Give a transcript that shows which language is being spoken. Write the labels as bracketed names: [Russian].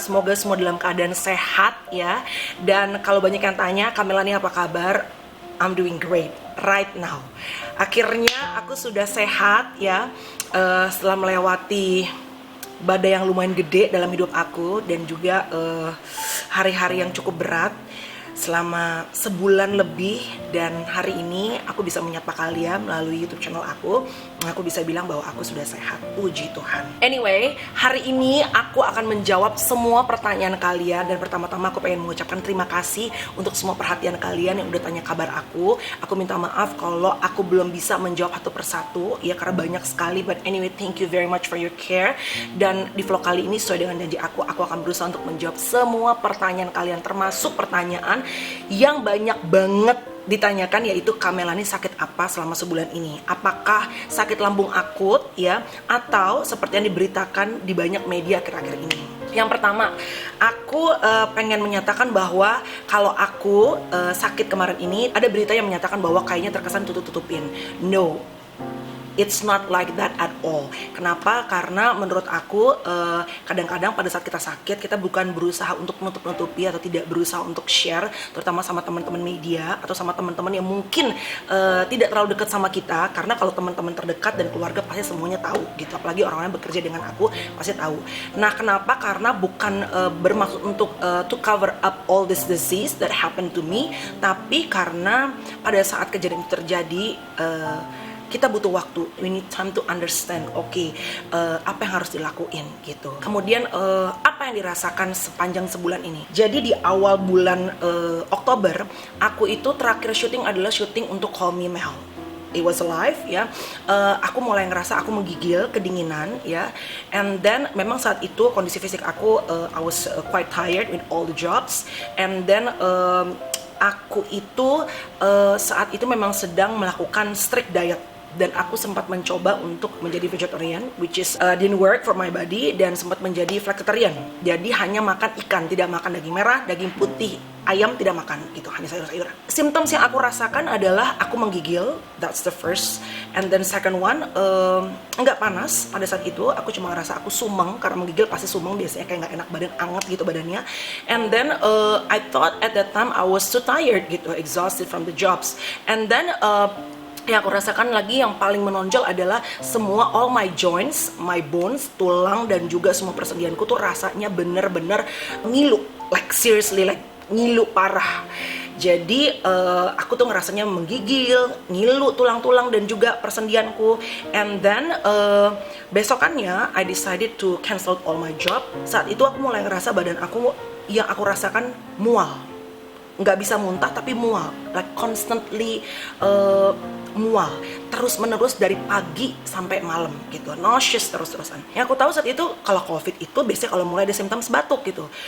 [Indonesian] Semoga semua dalam keadaan sehat ya. Dan kalau banyak yang tanya, Kamela nih apa kabar? [English] I'm doing great right now. [Indonesian] Akhirnya aku sudah sehat ya, setelah melewati badai yang lumayan gede dalam hidup aku. Dan juga hari-hari yang cukup berat selama sebulan lebih. Dan hari ini aku bisa menyapa kalian melalui YouTube channel aku. Aku bisa bilang bahwa aku sudah sehat, puji Tuhan. Anyway, hari ini aku akan menjawab semua pertanyaan kalian. Dan pertama-tama aku pengen mengucapkan terima kasih untuk semua perhatian kalian yang udah tanya kabar aku. Aku minta maaf kalau aku belum bisa menjawab satu persatu ya, karena banyak sekali. [English] But anyway, thank you very much for your care. [Indonesian] Dan di vlog kali ini sesuai dengan janji aku akan berusaha untuk menjawab semua pertanyaan kalian, termasuk pertanyaan yang banyak banget ditanyakan, yaitu Kamela ini sakit apa selama sebulan ini? Apakah sakit lambung akut ya, atau seperti yang diberitakan di banyak media akhir-akhir ini? Yang pertama, aku pengen menyatakan bahwa kalau aku sakit kemarin ini, ada berita yang menyatakan bahwa kayaknya terkesan tutup-tutupin. [English] No, it's not like that at all. [Indonesian] Kenapa? Karena menurut aku kadang-kadang pada saat kita sakit, kita bukan berusaha untuk nutup-nutupi atau tidak berusaha untuk share, terutama sama teman-teman media atau sama teman-teman yang mungkin tidak terlalu dekat sama kita. Karena kalau teman-teman terdekat dan keluarga pasti semuanya tahu gitu. Apalagi orang-orang yang bekerja dengan aku pasti tahu. Nah, kenapa? Karena bukan bermaksud untuk [English] to cover up all this disease that happened to me, [Indonesian] tapi karena pada saat kejadian itu terjadi, kita butuh waktu, [English] we need time to understand, [Indonesian] apa yang harus dilakuin gitu. Kemudian apa yang dirasakan sepanjang sebulan ini. Jadi di awal bulan Oktober, aku itu terakhir syuting adalah syuting untuk Call Me Mel. [English] It was live [Indonesian] ya. Aku mulai ngerasa aku menggigil, kedinginan ya. [English] And then [Indonesian] memang saat itu kondisi fisik aku, [English] I was quite tired with all the jobs. And then [Indonesian] aku itu saat itu memang sedang melakukan [English] strict diet. [Indonesian] Dan aku sempat mencoba untuk menjadi vegetarian, [English] which is didn't work for my body, [Indonesian] dan sempat menjadi flexitarian. Jadi hanya makan ikan, tidak makan daging merah, daging putih, ayam tidak makan gitu, hanya sayur-sayuran. Symptoms yang aku rasakan adalah aku menggigil, [English] that's the first. And then second one, [Indonesian] enggak panas pada saat itu, aku cuma ngerasa aku sumeng, karena menggigil pasti sumeng, biasanya kayak nggak enak badan, anget gitu badannya. [English] And then I thought at that time I was too tired gitu, exhausted from the jobs. And then [Indonesian] yang aku rasakan lagi yang paling menonjol adalah semua [English] all my joints, my bones, [Indonesian] tulang dan juga semua persendianku tuh rasanya bener-bener ngilu, [English] like seriously like [Indonesian] ngilu parah. Jadi aku tuh ngerasanya menggigil, ngilu tulang-tulang dan juga persendianku. [English] And then [Indonesian] besokannya [English] I decided to cancel all my job. [Indonesian] Saat itu aku mulai ngerasa badan aku, yang aku rasakan mual. Nggak bisa muntah tapi mual, [English] like constantly [Indonesian] mual terus menerus dari pagi sampai malam gitu, [English] nauseous [Indonesian] terus-terusan. Yang aku tahu saat itu kalau COVID itu biasanya kalau mulai ada symptoms batuk gitu.